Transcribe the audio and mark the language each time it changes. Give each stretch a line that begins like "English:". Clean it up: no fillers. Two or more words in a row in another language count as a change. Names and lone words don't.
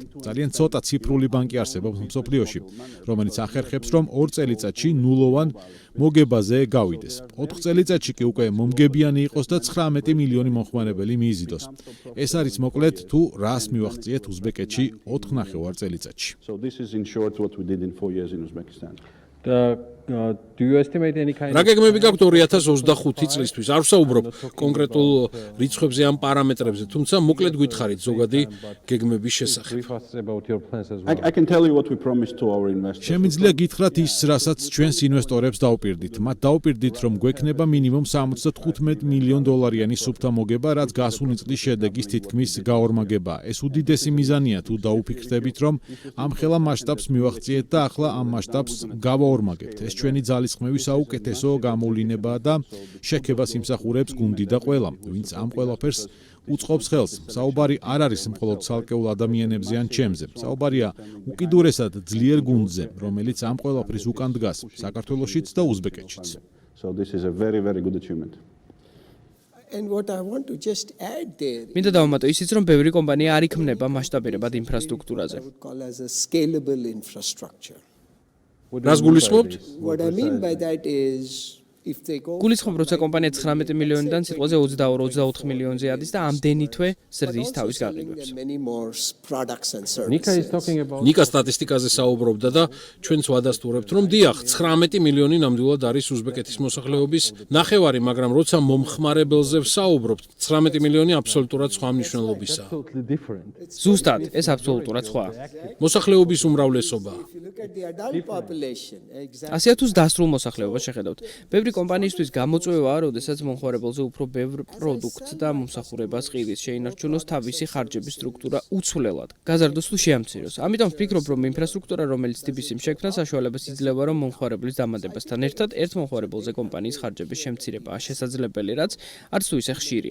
Georgian: ძალიან ცოტა ციფრული ბანკი არსებობს მსოფლიოში, რომელიც ახერხებს, რომ 2 წელიწადში ნულოვან მოგებაზე გავიდეს. 4 წელიწადში კი უკვე მომგებიანი იყოს და 19 მილიონი მომხმარებელი მიიზიდოს. ეს არის მოკლედ თუ რას მივახციეთ უზბეკეთში 4.5 წელიწადში.
English: So this is in short what we did in 4 years in Uzbekistan. Do you estimate any kind
Georgian: რა გეგმები გაქვთ 2025 წლისთვის? არ ვსაუბრობ კონკრეტულ რიცხვებზე ამ პარამეტრებზე, თუმცა მოკლედ გითხარით ზოგადი გეგმების შესახებ.
English: brief us about your plans as well? I can tell you what we promised to our investors.
Georgian: შემიძლია გითხრათ ის, რასაც ჩვენს ინვესტორებს დავპირდით. მათ დავპირდით, რომ გვექნება მინიმუმ 75 მილიონ დოლარიანი სუფთა მოგება, რაც გასული წლის შედეგის თითქმის გაორმაგებაა. ეს უდიდესი მიზანია, თუ დაუფიქრდებით, რომ ამ ხელა მასშტაბს მივახციეთ და ახლა ამ მასშტაბს გავაორმაგებთ. ეს ჩვენი ძალისხმევის საუკეთესო გამოვლინებაა და შექებას იმსახურებს გუნდი და ყველა, ვინც ამ ყველაფერს უწყობს ხელს. საუბარი არ არის მხოლოდ ცალკეულ ადამიანებზე ან ჩემზე. საუბარია უკიდურესად ძლიერ გუნდზე, რომელიც ამ ყველაფრის უკან დგას, საქართველოშიც და უზბეკეთშიც.
English: So this is a very, very good achievement. And what I want to just add there,
Georgian: მინდა დავამატო ისიც, რომ ბევრი კომპანია არ იქმნება მასშტაბირებად ინფრასტრუქტურაზე.
English: I would call as a scalable infrastructure.
Georgian: რას გულისხმობთ?
English: What I mean by that is, if they go
Georgian: გულისხმობ, როცა კომპანია 19 მილიონიდან სიტყვაზე 22-24 მილიონზე ადის და ამდენი თვე ზრდის თავის გაყიდვებს.
English: many more products and Nika is services. talking about
Georgian: ნიკა სტატისტიკაზე საუბრობდა და ჩვენც ვადასტურებთ, რომ დიახ, 19 მილიონი ნამდვილად არის უზბეკეთის მოსახლეობის ნახევარი, მაგრამ როცა მომხმარებელზე ვსაუბრობთ, 19 მილიონი აბსოლუტურად სხვა მნიშვნელობისაა.
English: totally different.
Georgian: ზუსტად, ეს აბსოლუტურად სხვაა. მოსახლეობის უმრავლესობა.
English: If you look at the adult population, exactly.
Georgian: ასეა თუ დასრულ მოსახლეობას შეხედავთ. ბევრი კომპანიისთვის გამოწვევაა, როდესაც მომხმარებელზე უფრო ბევრ პროდუქტს და მომსახურებას ყიდის, შეინარჩუნოს თავისი ხარჯების სტრუქტურა უცვლელად, გაზარდოს თუ შეამციროს. ამიტომ ვფიქრობ, რომ ინფრასტრუქტურა, რომელიც TBC-მ შექმნა, საშუალებას იძლევა, რომ მომხმარებლის დამატებასთან ერთად ერთ მომხმარებელზე კომპანიის ხარჯების შემცირებაა შესაძლებელი, რაც არც თუ ისე ხშირია.